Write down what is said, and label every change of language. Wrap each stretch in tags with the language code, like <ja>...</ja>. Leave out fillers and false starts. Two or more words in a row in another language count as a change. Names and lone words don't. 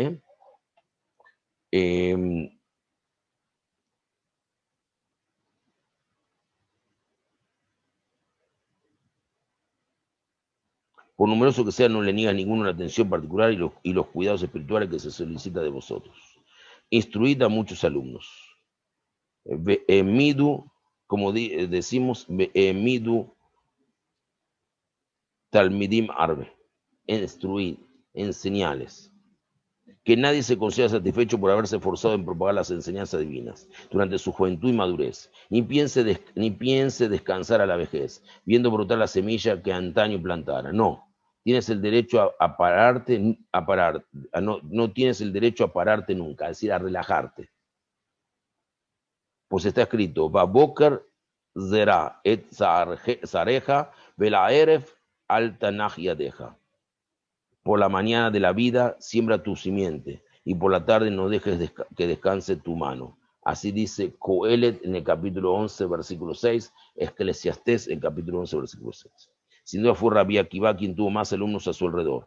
<es>Por numeroso que sea, no le niega ninguno la atención particular y los cuidados espirituales que se solicita de vosotros. Instruid a muchos alumnos. Midu, como decimos,</es> <he>העמידו תלמידים הרבה,</he> <es>instruid, enseñales. Que nadie se considera satisfecho por haberse esforzado en propagar las enseñanzas divinas durante su juventud y madurez, ni piense descansar a la vejez, viendo brotar la semilla que antaño plantara. No, tienes el derecho a pararte, no tienes el derecho a pararte nunca, es decir, a relajarte. Pues está escrito,</es> <he>בבוקר זרע את זרעך ולערב אל תנח ידך.</he> <es>Por la mañana de la vida siembra tu simiente, y por la tarde no dejes que descanse tu mano. Así dice Coelet en el capítulo 11, versículo 6, Eclesiastés en el capítulo 11, versículo 6. Sin duda fue Rabí Akiva quien tuvo más alumnos a su alrededor.</es>